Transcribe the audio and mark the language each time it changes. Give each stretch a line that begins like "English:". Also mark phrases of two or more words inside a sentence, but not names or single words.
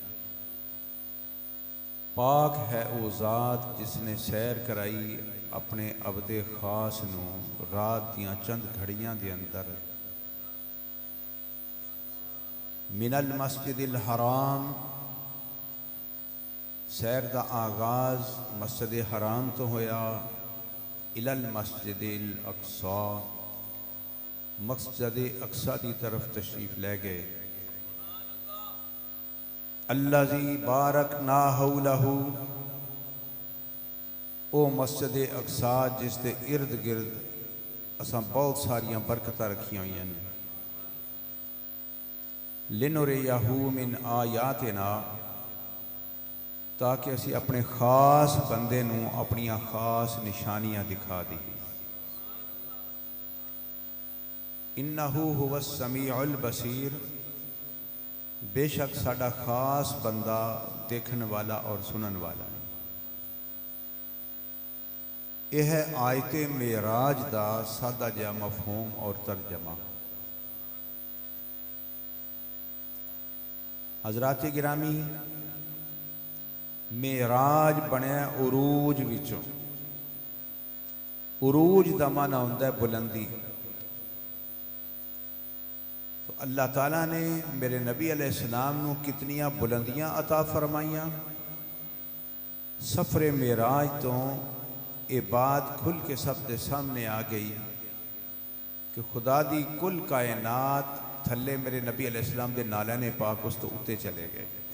Punjabi: پاک ہے اوہ ذات جس نے سیر کرائی اپنے عبدِ خاص نوں رات دیاں چند گھڑیاں دے اندر
Arabic: مِنَ الْمَسْجِدِ الْحَرَامِ.
Punjabi: سیر دا آغاز مسجد حرام توں ہویا
Arabic: إِلَى الْمَسْجِدِ الْأَقْصَى
Punjabi: مسجد اقصیٰ کی طرف تشریف لے گئے.
Arabic: الَّذِي بَارَكْنَا حَوْلَهُ
Punjabi: اوہ مسجد اقصیٰ جس دے ارد گرد اساں بہت ساریاں برکتاں رکھیاں ہوئیاں ہیں.
Arabic: لِنُرِيَهُ مِنْ آيَاتِنَا
Punjabi: تاکہ اسی اپنے خاص بندے نوں اپنیاں خاص نشانیاں دکھا دئیے.
Arabic: إِنَّهُ هُوَ السَّمِيعُ الْبَصِيرُ,
Punjabi: بیشک ساڈا خاص بندہ ویکھن والا تے سنن والا ہے. ایہہ ہے آیت معراج دا سادہ جیہا مفہوم تے ترجمہ. حضرات گرامی، معراج بنیا عروج وچوں. عروج دا معنیٰ ہندا ہے بلندی. تو اللہ تعالیٰ نے میرے نبی علیہ السلام نوں کتنیاں بلندیاں عطا فرمائیاں. سفرِ معراج توں ایہہ گل کھل کے سب دے سامنے آ گئی کہ خدا دی کل کائنات تھلے میرے نبی علیہ السلام دے نعلینِ پاک اس توں اُتے چلے گئے.